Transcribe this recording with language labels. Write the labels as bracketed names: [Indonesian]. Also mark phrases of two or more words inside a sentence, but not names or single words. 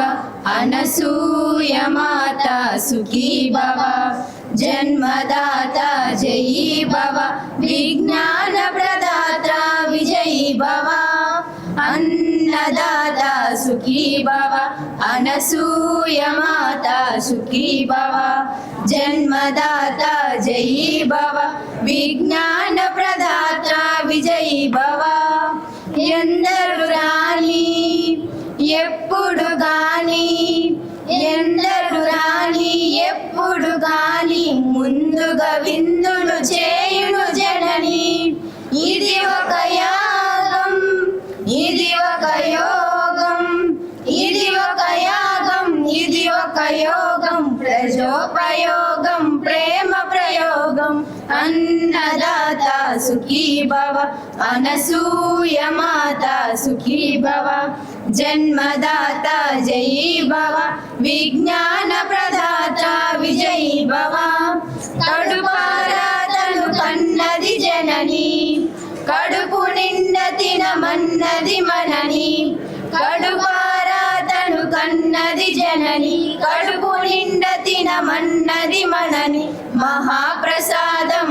[Sanskrit] अनसूय माता सुखी भव, जन्मदाता जयी भव, विज्ञान प्रदाता विजयी भव. अन्नदाता सुखी भव, अनसूय माता सुखी भव, जन्मदाता जयी भव, विज्ञान प्रदाता विजयी भव. [Telugu] ఎందరు రాని ఎప్పుడు గాని, ఎందరు రాని ఎప్పుడు గాని, ముందుగా విందులు చేయును జనని. ఇది ఒక యాగం, ఇది ఒక యోగం, ఇది ఒక యాగం, ఇది ఒక యోగం, ప్రజోపయోగం, ప్రేమ ప్రయోగం. [Sanskrit] अन्नदाता सुखी भव, अनसूय माता सुखी भव, जन्मदाता जयी भव, विज्ञान प्रदाता विजयी भव. [Telugu] కడుపారాధను కన్నది జనని, కడుపు నిండ తినమన్నది మనని కడుపారా తను కన్నది జనని కడుపు నిండ తినమన్నది మనని మహాప్రసాదం